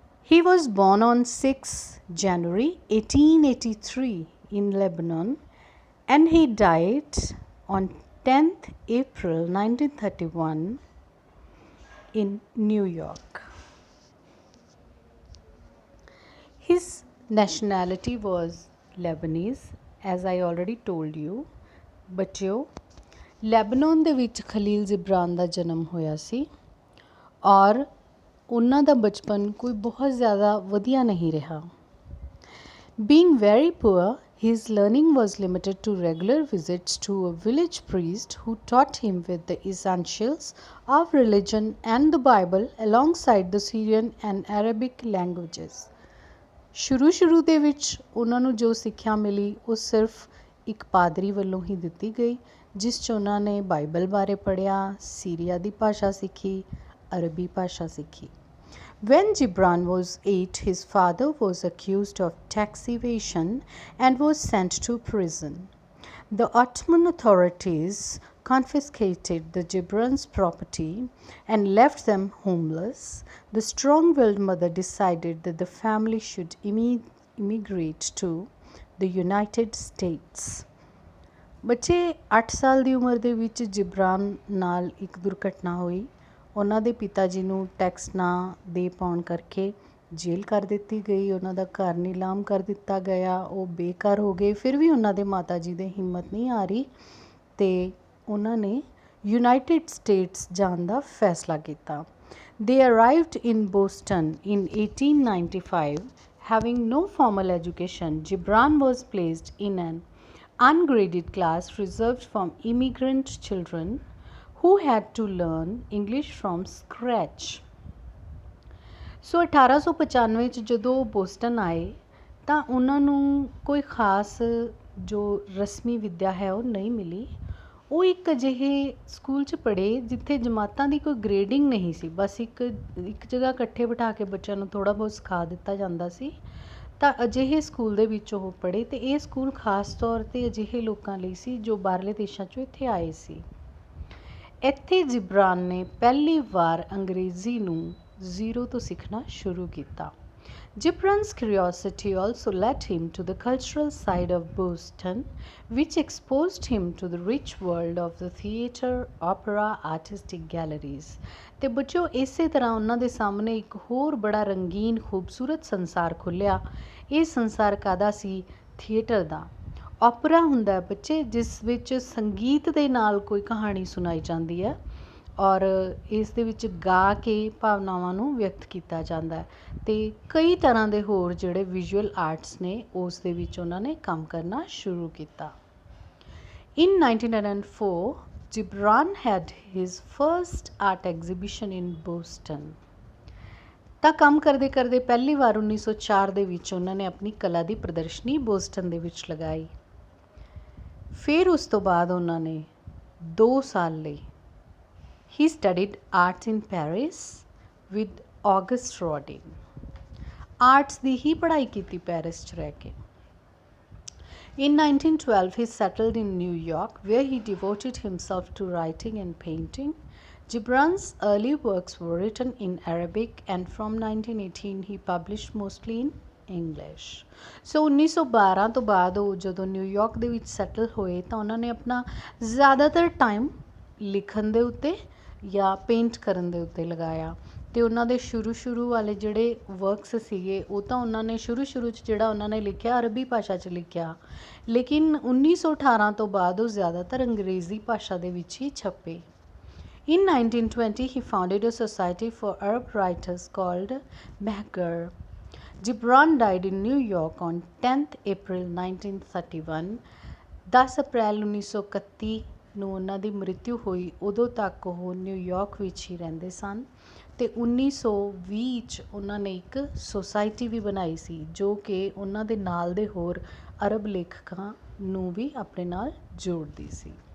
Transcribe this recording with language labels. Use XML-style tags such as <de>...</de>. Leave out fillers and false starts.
<en>He was born on 6 January 1883 in Lebanon, and he died on 10th April 1931 in New York. His nationality was Lebanese, as I already told you.</en> <pa>ਬੱਚਿਓ, Lebanon ਦੇ ਵਿੱਚ Khalil Gibran ਦਾ ਜਨਮ ਹੋਇਆ ਸੀ ਔਰ ਉਹਨਾਂ ਦਾ ਬਚਪਨ ਕੋਈ ਬਹੁਤ ਜ਼ਿਆਦਾ ਵਧੀਆ ਨਹੀਂ ਰਿਹਾ.</pa> <en>Being very poor, his learning was limited to regular visits to a village priest who taught him with the essentials of religion and the Bible alongside the Syrian and Arabic languages.</en> <pa>ਸ਼ੁਰੂ ਦੇ ਵਿੱਚ ਉਹਨਾਂ ਨੂੰ ਜੋ ਸਿੱਖਿਆ ਮਿਲੀ ਉਹ ਸਿਰਫ ਇੱਕ ਪਾਦਰੀ ਵੱਲੋਂ ਹੀ ਦਿੱਤੀ ਗਈ, ਜਿਸ 'ਚ ਉਹਨਾਂ ਨੇ ਬਾਈਬਲ ਬਾਰੇ ਪੜ੍ਹਿਆ, ਸੀਰੀਆ ਦੀ ਭਾਸ਼ਾ ਸਿੱਖੀ, ਅਰਬੀ ਭਾਸ਼ਾ ਸਿੱਖੀ.</pa> <en>When Gibran was 8, his father was accused of tax evasion and was sent to prison. The Ottoman authorities confiscated the Gibran's property and left them homeless. The strong-willed mother decided that the family should immigrate to the United States.</en> <pa>ਬੱਚੇ 8 ਸਾਲ ਦੀ ਉਮਰ ਦੇ ਵਿੱਚ Gibran ਨਾਲ ਇੱਕ ਦੁਰਘਟਨਾ ਹੋਈ. ਉਹਨਾਂ ਦੇ ਪਿਤਾ ਜੀ ਨੂੰ ਟੈਕਸ ਨਾ ਦੇ ਪਾਉਣ ਕਰਕੇ ਜੇਲ੍ਹ ਕਰ ਦਿੱਤੀ ਗਈ, ਉਹਨਾਂ ਦਾ ਘਰ ਨੀਲਾਮ ਕਰ ਦਿੱਤਾ ਗਿਆ, ਉਹ ਬੇਘਰ ਹੋ ਗਏ. ਫਿਰ ਵੀ ਉਹਨਾਂ ਦੇ ਮਾਤਾ ਜੀ ਦੇ ਹਿੰਮਤ ਨਹੀਂ ਆ ਰਹੀ ਅਤੇ ਉਹਨਾਂ ਨੇ ਯੂਨਾਈਟਿਡ ਸਟੇਟਸ ਜਾਣ ਦਾ ਫੈਸਲਾ ਕੀਤਾ.</pa> <en>They arrived in Boston in 1895. Having no formal education, Gibran was placed in an ungraded class reserved for immigrant children who had to learn English from scratch.</en> <pa>ਸੋ 1895 'ਚ ਜਦੋਂ ਬੋਸਟਨ ਆਏ ਤਾਂ ਉਹਨਾਂ ਨੂੰ ਕੋਈ ਖਾਸ ਜੋ ਰਸਮੀ ਵਿੱਦਿਆ ਹੈ ਉਹ ਨਹੀਂ ਮਿਲੀ. ਉਹ ਇੱਕ ਅਜਿਹੇ ਸਕੂਲ 'ਚ ਪੜ੍ਹੇ ਜਿੱਥੇ ਜਮਾਤਾਂ ਦੀ ਕੋਈ ਗ੍ਰੇਡਿੰਗ ਨਹੀਂ ਸੀ, ਬਸ ਇੱਕ ਜਗ੍ਹਾ ਇਕੱਠੇ ਬਿਠਾ ਕੇ ਬੱਚਿਆਂ ਨੂੰ ਥੋੜ੍ਹਾ ਬਹੁਤ ਸਿਖਾ ਦਿੱਤਾ ਜਾਂਦਾ ਸੀ। ਤਾਂ ਅਜਿਹੇ ਸਕੂਲ ਦੇ ਵਿੱਚ ਉਹ ਪੜ੍ਹੇ ਅਤੇ ਇਹ ਸਕੂਲ ਖਾਸ ਤੌਰ 'ਤੇ ਅਜਿਹੇ ਲੋਕਾਂ ਲਈ ਸੀ ਜੋ ਬਾਹਰਲੇ ਦੇਸ਼ਾਂ 'ਚੋਂ ਇੱਥੇ ਆਏ ਸੀ। ਇੱਥੇ ਜਿਬਰਾਨ ਨੇ ਪਹਿਲੀ ਵਾਰ ਅੰਗਰੇਜ਼ੀ ਨੂੰ ਜ਼ੀਰੋ ਤੋਂ ਸਿੱਖਣਾ ਸ਼ੁਰੂ ਕੀਤਾ।</pa> <en>Gibran's curiosity also led him to the cultural side of Boston, which exposed him to the rich world of the theatre, opera, artistic galleries.</en> <pa>ਤੇ ਬੱਚਿਓ ਇਸੇ ਤਰ੍ਹਾਂ ਉਹਨਾਂ ਦੇ ਸਾਹਮਣੇ ਇੱਕ ਹੋਰ ਬੜਾ ਰੰਗੀਨ ਖੂਬਸੂਰਤ ਸੰਸਾਰ ਖੁੱਲ੍ਹਿਆ। ਇਹ ਸੰਸਾਰ ਕਾਹਦਾ ਸੀ? ਥੀਏਟਰ ਦਾ। ਓਪਰਾ ਹੁੰਦਾ ਬੱਚੇ ਜਿਸ ਵਿੱਚ ਸੰਗੀਤ ਦੇ ਨਾਲ ਕੋਈ ਕਹਾਣੀ ਸੁਣਾਈ ਜਾਂਦੀ ਹੈ ਔਰ ਇਸ ਦੇ ਵਿੱਚ ਗਾ ਕੇ ਭਾਵਨਾਵਾਂ ਨੂੰ ਵਿਅਕਤ ਕੀਤਾ ਜਾਂਦਾ ਹੈ। ਅਤੇ ਕਈ ਤਰ੍ਹਾਂ ਦੇ ਹੋਰ ਜਿਹੜੇ ਵਿਜ਼ੂਅਲ ਆਰਟਸ ਨੇ ਉਸ ਦੇ ਵਿੱਚ ਉਹਨਾਂ ਨੇ ਕੰਮ ਕਰਨਾ ਸ਼ੁਰੂ ਕੀਤਾ।</pa> <en>In 1904, Gibran had his first art exhibition in Boston.</en> <pa>ਤਾਂ ਕੰਮ ਕਰਦੇ ਕਰਦੇ ਪਹਿਲੀ ਵਾਰ 1904 ਦੇ ਵਿੱਚ ਉਹਨਾਂ ਨੇ ਆਪਣੀ ਕਲਾ ਦੀ ਪ੍ਰਦਰਸ਼ਨੀ ਬੋਸਟਨ ਦੇ ਵਿੱਚ ਲਗਾਈ। ਫਿਰ ਉਸ ਤੋਂ ਬਾਅਦ ਉਹਨਾਂ ਨੇ 2 ਸਾਲ ਲਈ</pa> <en>he studied arts in Paris with Auguste Rodin.</en> <pa>Arts ਦੀ ਹੀ ਪੜ੍ਹਾਈ ਕੀਤੀ ਪੈਰਿਸ 'ਚ ਰਹਿ ਕੇ।</pa> <en>In 1912 he settled in New York where he devoted himself to writing and painting. Gibran's early works were written in Arabic and from 1918 he published mostly in English.</en> <pa>So 1912 ਤੋਂ ਬਾਅਦ ਉਹ ਜਦੋਂ New York ਦੇ ਵਿੱਚ settle ਹੋਏ ਤਾਂ ਉਹਨਾਂ ਨੇ ਆਪਣਾ ਜ਼ਿਆਦਾਤਰ ਟਾਈਮ ਲਿਖਣ ਦੇ ਉੱਤੇ ਜਾਂ ਪੇਂਟ ਕਰਨ ਦੇ ਉੱਤੇ ਲਗਾਇਆ। ਅਤੇ ਉਹਨਾਂ ਦੇ ਸ਼ੁਰੂ ਵਾਲੇ ਜਿਹੜੇ ਵਰਕਸ ਸੀਗੇ ਉਹ ਤਾਂ ਉਹਨਾਂ ਨੇ ਸ਼ੁਰੂ 'ਚ ਜਿਹੜਾ ਉਹਨਾਂ ਨੇ ਲਿਖਿਆ ਅਰਬੀ ਭਾਸ਼ਾ 'ਚ ਲਿਖਿਆ, ਲੇਕਿਨ 1918 ਤੋਂ ਬਾਅਦ ਉਹ ਜ਼ਿਆਦਾਤਰ ਅੰਗਰੇਜ਼ੀ ਭਾਸ਼ਾ ਦੇ ਵਿੱਚ ਹੀ ਛਪੇ।</pa> <en>In 1920 he founded a society for Arab writers called Mahgar. Gibran died in New York on 10th April 1931.</en> <pa>10 ਅਪ੍ਰੈਲ 1931 ਨੂੰ ਉਹਨਾਂ ਦੀ ਮ੍ਰਿਤਿੂ ਹੋਈ। ਉਦੋਂ ਤੱਕ ਉਹ ਨਿਊਯਾਰਕ ਵਿੱਚ ਹੀ ਰਹਿੰਦੇ ਸਨ ਅਤੇ 1920 'ਚ ਉਹਨਾਂ ਨੇ ਇੱਕ ਸੁਸਾਇਟੀ ਵੀ ਬਣਾਈ ਸੀ ਜੋ ਕਿ ਉਹਨਾਂ ਦੇ ਨਾਲ ਦੇ ਹੋਰ ਅਰਬ ਲੇਖਕਾਂ ਨੂੰ ਵੀ ਆਪਣੇ ਨਾਲ ਜੋੜਦੀ ਸੀ।</pa>